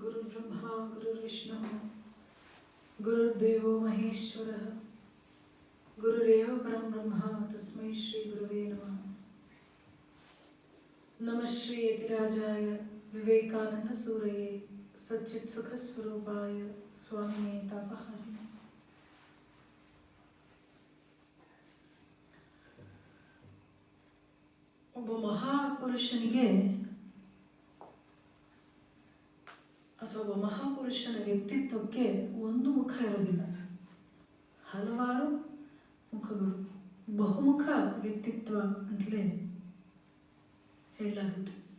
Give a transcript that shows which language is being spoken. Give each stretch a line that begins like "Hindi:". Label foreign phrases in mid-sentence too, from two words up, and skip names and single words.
Sanskrit: गुरुर्ब्रह्मा गुरुर्विष्णुः गुरुर्देवो महेश्वरः गुरुरेव परं ब्रह्म तस्मै श्री गुरुवे नमः। नमः श्री यतिराजाय विवेकानंद सूरये सच्चित् सुख स्वरूपाय स्वामिने तापहारिणे।
Kannada: ಒಬ್ಬ ಮಹಾಪುರುಷನಿಗೆ ಅಥವಾ ಒಬ್ಬ ಮಹಾಪುರುಷನ ವ್ಯಕ್ತಿತ್ವಕ್ಕೆ ಒಂದು ಮುಖ ಇರೋದಿಲ್ಲ, ಹಲವಾರು ಮುಖಗಳು, ಬಹುಮುಖ ವ್ಯಕ್ತಿತ್ವ ಅಂತಲೇ ಹೇಳಲಾಗುತ್ತೆ.